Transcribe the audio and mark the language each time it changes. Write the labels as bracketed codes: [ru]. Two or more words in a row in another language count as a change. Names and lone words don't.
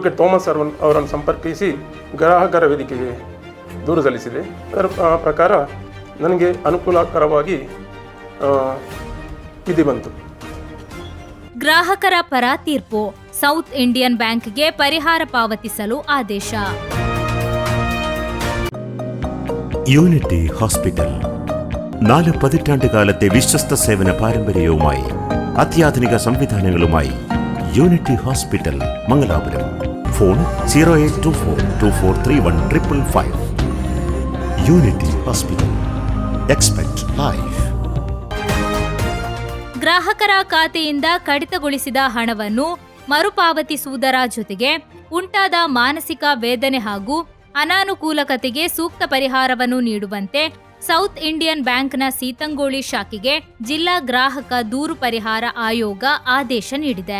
[kn] ಅಡ್ವೊಕೇಟ್ ಥಾಮಸ್ ಅವರನ್ನು ಸಂಪರ್ಕಿಸಿ ಗ್ರಾಹಕರ ವೇದಿಕೆಗೆ ದೂರು ಸಲ್ಲಿಸಿದೆ. ಅದರ ಪ್ರಕಾರ ನನಗೆ ಅನುಕೂಲಕರವಾಗಿ ವಿಧಿ ಬಂತು. ಗ್ರಾಹಕರ ಪರ ತೀರ್ಪು. ಸೌತ್ ಇಂಡಿಯನ್ ಬ್ಯಾಂಕ್ಗೆ ಪರಿಹಾರ ಪಾವತಿಸಲು ಆದೇಶ. [ml] യൂണിറ്റി ഹോസ്പിറ്റൽ 4 പതിറ്റാണ്ടുകാലത്തെ വിശ്വസ്ത സേവന പാരമ്പര്യവുമായി അത്യാധുനിക സംവിധാനങ്ങളുമായി യൂണിറ്റി ഹോസ്പിറ്റൽ മംഗലാപുരം. ഫോൺ 0824243155. യൂണിറ്റി ഹോസ്പിറ്റൽ. [en] expect life. [kn] ಗ್ರಾಹಕರ ಖಾತೆಯಿಂದ ಕಡಿತಗೊಳಿಸಿದ ಹಣವನ್ನು ಮರುಪಾವತಿಸುವುದರ ಜೊತೆಗೆ ಉಂಟಾದ ಮಾನಸಿಕ ವೇದನೆ ಹಾಗೂ ಅನಾನುಕೂಲಕತೆಗೆ ಸೂಕ್ತ ಪರಿಹಾರವನ್ನು ನೀಡುವಂತೆ ಸೌತ್ ಇಂಡಿಯನ್ ಬ್ಯಾಂಕ್ನ ಸೀತಂಗೋಳಿ ಶಾಖೆಗೆ ಜಿಲ್ಲಾ ಗ್ರಾಹಕ ದೂರು ಪರಿಹಾರ ಆಯೋಗ ಆದೇಶ ನೀಡಿದೆ.